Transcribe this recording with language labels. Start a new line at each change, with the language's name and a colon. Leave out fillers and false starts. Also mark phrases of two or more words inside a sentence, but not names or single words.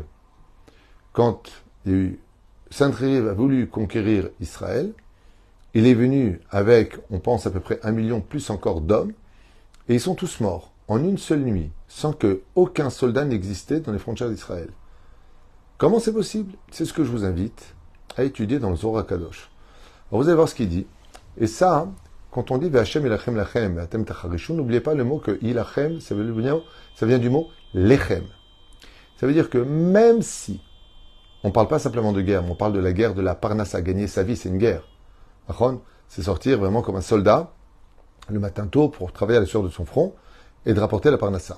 French: Quand Sancheriv a voulu conquérir Israël, il est venu avec, on pense à peu près 1 million plus encore d'hommes, et ils sont tous morts en une seule nuit, sans que aucun soldat n'existait dans les frontières d'Israël. Comment c'est possible? C'est ce que je vous invite à étudier dans le Zohar HaKadosh. Alors vous allez voir ce qu'il dit. Et ça, quand on dit
Hebrew: וה' ילחם לכם ואתם תחרישון,
French: n'oubliez pas le mot que ilachem, ça vient du mot lechem. Ça veut dire que même si on ne parle pas simplement de guerre, mais on parle de la guerre de la parnassa, gagner sa vie, c'est une guerre. C'est sortir vraiment comme un soldat le matin tôt pour travailler à la sueur de son front et de rapporter la parnassa.